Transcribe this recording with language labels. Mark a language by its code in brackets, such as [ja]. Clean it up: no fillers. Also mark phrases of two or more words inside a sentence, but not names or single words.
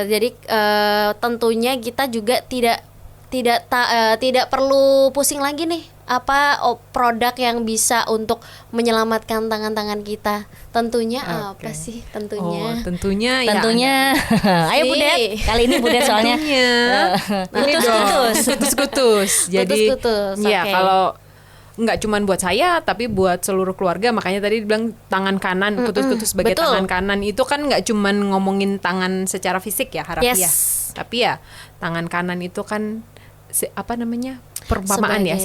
[id] Jadi tentunya kita juga tidak perlu pusing lagi nih produk yang bisa untuk menyelamatkan tangan-tangan kita. Tentunya apa sih? Tentunya. Tentunya Ayo Budet. Kali ini Budet soalnya. Kutus-kutus. Jadi Kutus-kutus, ya oke. kalau nggak cuman buat saya tapi buat seluruh keluarga, makanya tadi dibilang tangan kanan, kutus-kutus sebagai betul. tangan kanan itu kan nggak cuman ngomongin tangan secara fisik ya, harafiah. Yes. Tapi ya tangan kanan itu kan perumpamaan ya,